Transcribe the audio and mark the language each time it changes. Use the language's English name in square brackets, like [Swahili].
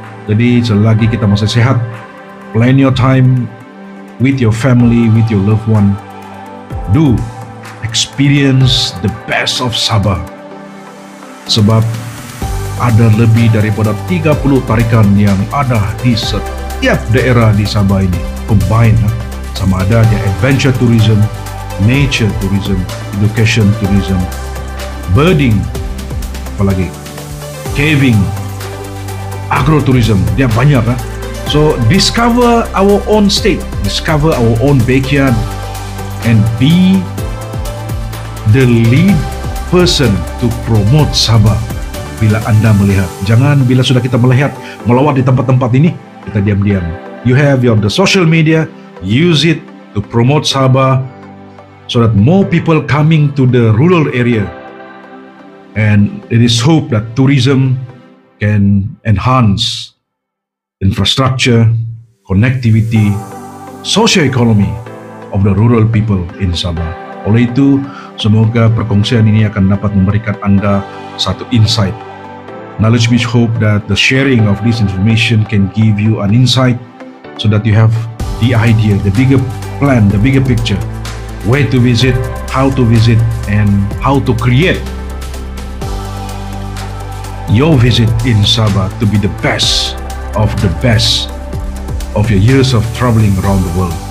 [Malay] Jadi selagi kita masih sehat, [English] plan your time with your family, with your loved one. Do experience the best of Sabah. [Malay] Sebab ada lebih daripada 30 tarikan yang ada di setiap daerah di Sabah ini. Combine sama ada dia adventure tourism, nature tourism, education tourism, birding, apalagi caving, agrotourism, dia banyak lah. [English] So discover our own state, discover our own backyard, and be the lead person to promote Sabah. [Malay] Bila anda melihat, jangan bila sudah kita melihat melawat di tempat-tempat ini kita diam-diam. [English] You have the social media, use it to promote Sabah so that more people coming to the rural area. And it is hope that tourism can enhance infrastructure, connectivity, socio-economy of the rural people in Sabah. [Malay] Oleh itu, semoga perkongsian ini akan dapat memberikan anda satu insight. [English] Nalut Smith hope that the sharing of this information can give you an insight so that you have the idea, the bigger plan, the bigger picture, where to visit, how to visit, and how to create your visit in Sabah to be the best of your years of traveling around the world.